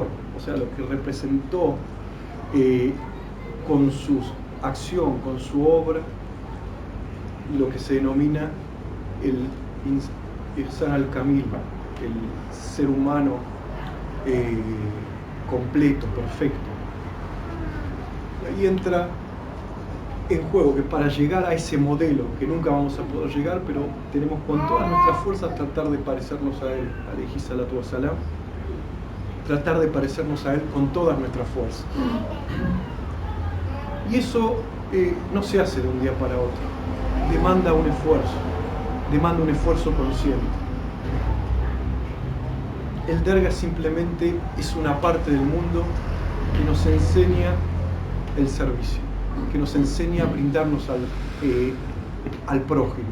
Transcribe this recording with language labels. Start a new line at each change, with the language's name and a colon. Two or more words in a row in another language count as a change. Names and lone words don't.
Spanish: O sea, lo que representó con su acción, con su obra, lo que se denomina el
Arabic: إحسان الكامل,
Spanish: el ser humano completo, perfecto. Y ahí entra en juego que para llegar a ese modelo, que nunca vamos a poder llegar, pero tenemos con todas nuestras fuerzas tratar de parecernos a él,
Arabic: عليه الصلاة والسلام,
Spanish: tratar de parecernos a él con todas nuestras fuerzas. Y eso no se hace de un día para otro, demanda un esfuerzo consciente. El Derga simplemente es una parte del mundo que nos enseña el servicio, que nos enseña a brindarnos al prójimo.